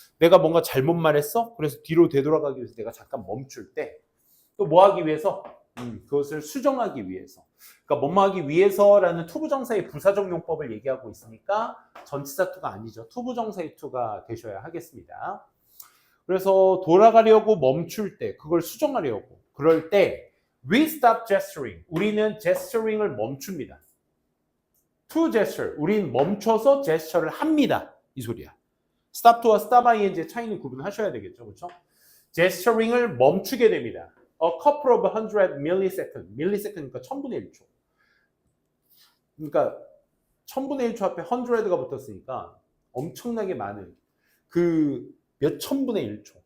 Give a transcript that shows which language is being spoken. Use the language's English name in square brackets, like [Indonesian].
[Korean] 내가 뭔가 잘못 말했어? 그래서 뒤로 되돌아가기 위해서 내가 잠깐 멈출 때. 또 뭐 하기 위해서? 그것을 수정하기 위해서. 그러니까 뭐뭐 하기 위해서라는 투부정사의 부사적 용법을 얘기하고 있으니까 전치사 투가 아니죠. 투부정사의 투가 되셔야 하겠습니다. 그래서 돌아가려고 멈출 때, 그걸 수정하려고. 그럴 때 [English] we stop gesturing. [Korean] 우리는 gesturing을 멈춥니다. [English] to gesture. [Korean] 우린 멈춰서 gesture를 합니다. 이 소리야. stop to와 stop ing의 차이는 구분하셔야 되겠죠. 그렇죠? gesturing을 멈추게 됩니다. [English] A couple of hundred millisecond. [Korean] millisecond니까 1000분의 1초. 그러니까 1000분의 1초 앞에 100가 붙었으니까 엄청나게 많은 그 몇 천분의 1초.